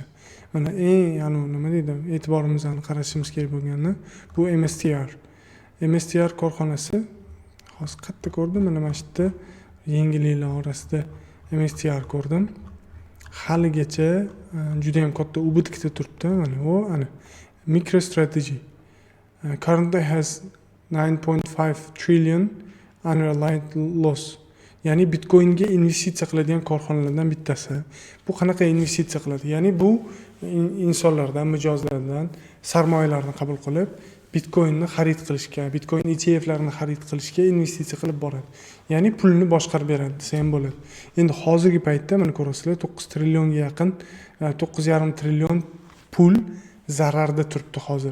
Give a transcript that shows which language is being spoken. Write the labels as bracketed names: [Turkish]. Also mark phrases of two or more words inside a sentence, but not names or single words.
[Uzbek] Mana nima deydi, e'tiborimizni qarashimiz kerak bo'lgani bu MSTR korxonasi. Hozir qayerda ko'rdim? Mana shu yerda yangiliklar orasida MSTR ko'rdim. Haligacha juda ham katta ubыткda turibdi. Mana ana [English] MicroStrategy currently has 9.5 trillion unrealized loss. [Uzbek] Ya'ni Bitcoinga investitsiya qiladigan korxonalardan bittasi. Bu qanaqa investitsiya qiladi? Ya'ni bu insonlardan, mijozlardan sarmoyalarni qabul qilib, Bitcoinni xarid qilishga, Bitcoin ETF'larini xarid qilishga investitsiya qilib boradi. Ya'ni pulni boshqarib beradi desa ham bo'ladi. Endi hozirgi paytda mana ko'rasizlar, 9 trillionga yaqin, 9,5 trillion pul zararda turibdi hozir.